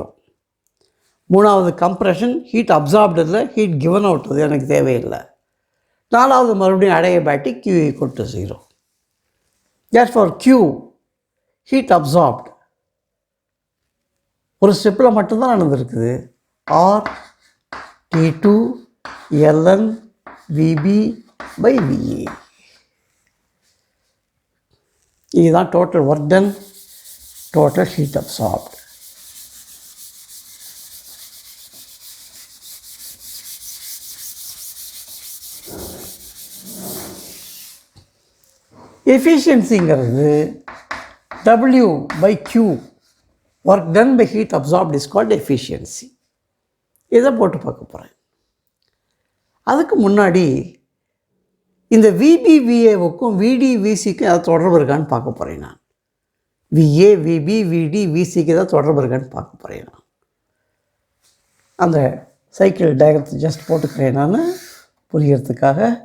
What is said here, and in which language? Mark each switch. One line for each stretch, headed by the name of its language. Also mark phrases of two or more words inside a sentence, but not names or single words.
Tamil: மூணாவது கம்ப்ரெஷன்,
English: heat absorbed
Tamil: இல்லை,
English: heat given out,
Tamil: அது எனக்கு தேவையில்லை. நாலாவது மறுபடியும் அடையபேட்டிக், Q
English: equal to
Tamil: 0.
English: therefore Q heat absorbed
Tamil: ஒரு ஸ்டெப்பில் மட்டும்தான் நடந்திருக்குது.
English: RT2 ln VB by VA.
Tamil: இதுதான்
English: total work done, total heat absorbed. எஃபிஷியன்சிங்கிறது W by Q, work done by heat absorbed is called efficiency.
Tamil: இதை போட்டு பார்க்க போகிறேன். அதுக்கு முன்னாடி இந்த விபி விஏவுக்கும் விடி விசிக்கும் ஏதாவது தொடர்பு இருக்கான்னு பார்க்க போகிறேன் நான். விஏ விபி விடி விசிக்கு ஏதாவது தொடர்பு இருக்கான்னு பார்க்க போகிறேன் நான். அந்த
English: cycle diagram just
Tamil: போட்டுக்கிறேன் நான் புரியறதுக்காக.